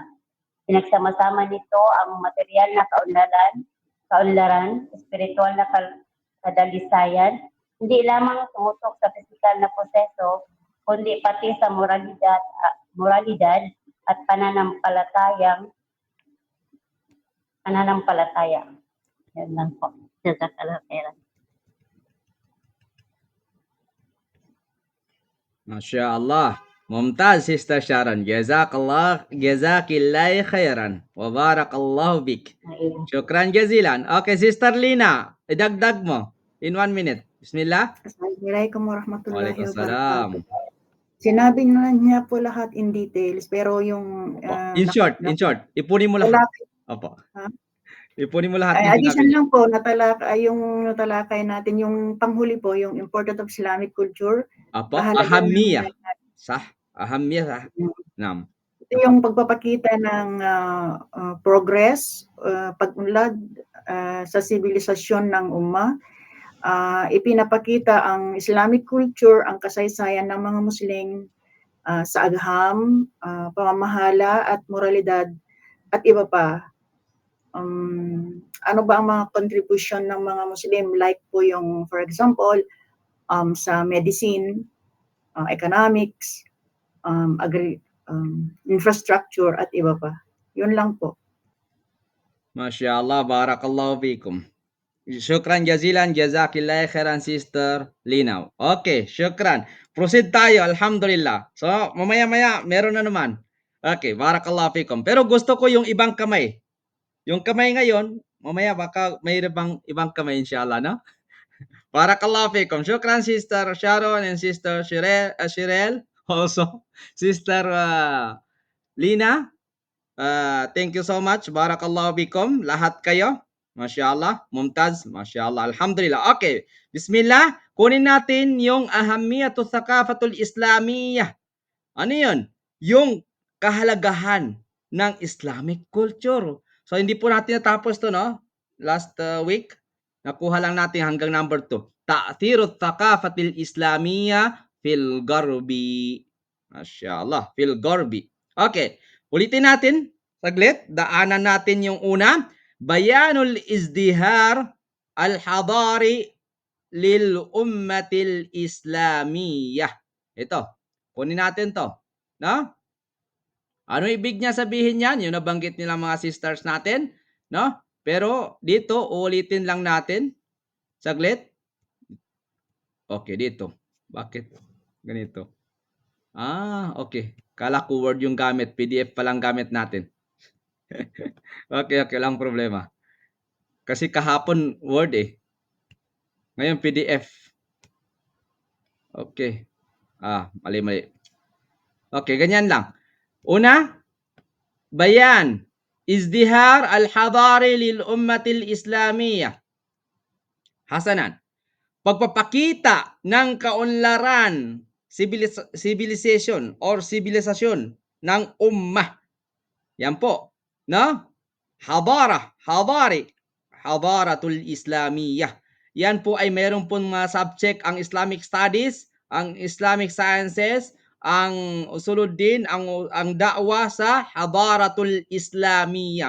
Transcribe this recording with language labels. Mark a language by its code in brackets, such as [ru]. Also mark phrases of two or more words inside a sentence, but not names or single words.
[tl] Pinagsama-sama nito ang material na kaunlaran, espiritual na kadalisayan, hindi lamang tumutok sa pisikal na proseso, kundi pati sa moralidad at pananampalataya. Yan lang po. [ar] جزاك الله خيرا. ما شاء الله. Mumtaz, Sister Sharon. جزاك الله خيرا. وبارك الله بك. شكرا جزيلا. [tl] Okay, Sister Lina, idagdag mo [en] in 1 minute. [ar] Bismillah. السلام عليكم ورحمة الله Waalaikumsalam. wabarakatuh. [tl] Sinabi na niya po lahat [en] in details, [tl] pero yung [en] In short, [tl] ipunin mo lahat. Lalaki. Opo. Ha? Ipunin mo lahat Ay, yung addition sinabi niya. lang po, yung natalakay natin, yung panghuli po, yung [en] importance of Islamic culture. [tl] Opo, Kahalagan ng- [ar] أهمية. صح، أهمية صح. Nam. [tl] Ito yung pagpapakita ng progress, pag-unlad sa sibilisasyon ng umma. Ipinapakita ang [en] Islamic culture, [tl] ang kasaysayan ng mga Muslim sa agham, pamamahala at moralidad at iba pa. Ano ba ang mga contribution ng mga Muslim, like po yung, [en] for example, [tl] sa medicine, economics, infrastructure at iba pa. Yun lang po. [ar] ما شاء الله, بارك الله فيكم. شكرا جزيلا، جزاك الله خيرا, Sister Linaw. Okay, syukran. [tl] Proceed tayo, alhamdulillah. So, mamaya-maya, meron na naman. [ar] Okay, بارك الله فيكم. [tl] Pero gusto ko yung ibang kamay. Yung kamay ngayon, mamaya baka may ibang kamay inshallah, no? [ar] بارك الله فيكم. Syukran, [en] Sister Sharon and Sister Shirel. Also, Sister Lina. Thank you so much. [ar] بارك الله فيكم. [tl] Lahat kayo. [ar] ما شاء الله. ممتاز. ما شاء الله. الحمد لله. Okay. Bismillah. [tl] Kunin natin yung [ar] أهمية الثقافة الإسلامية. [tl] Ano yun? Yung kahalagahan ng [en] Islamic culture. [tl] So, hindi po natin natapos to, no? [en] Last week, [tl] nakuha lang natin hanggang number 2. [ar] تأثير الثقافة الإسلامية في الغرب. ما شاء الله. في الغرب. Okay. [tl] Ulitin natin. Saglit. Daanan natin yung una. [ar] بيان الازدهار الحضاري للأمة الإسلامية. [tl] Ito. Kunin natin to. No? Ano ibig niya sabihin yan? Yung nabanggit nila mga sisters natin. No? Pero dito, ulitin lang natin. Saglit. Okay, dito. Bakit ganito? Okay. Kala ko Word yung gamit. PDF pa lang gamit natin. Okay, lang problema. Kasi kahapon Word eh. Ngayon PDF. Okay. Mali. Okay, ganyan lang. Una, [ar] bayan. الازدهار الحضاري للأمة الإسلامية. Hasanan. [tl] Pagpapakita ng kaunlaran, civilization or sibilisasyon ng ummah. Yan po. No? [ar] الحضارة الإسلامية. [tl] Yan po ay mayroon pong mga subject ang [en] Islamic studies, [tl] ang [en] Islamic sciences, [tl] ang usuluddin, ang da'wa sa [ar] الحضارة الإسلامية.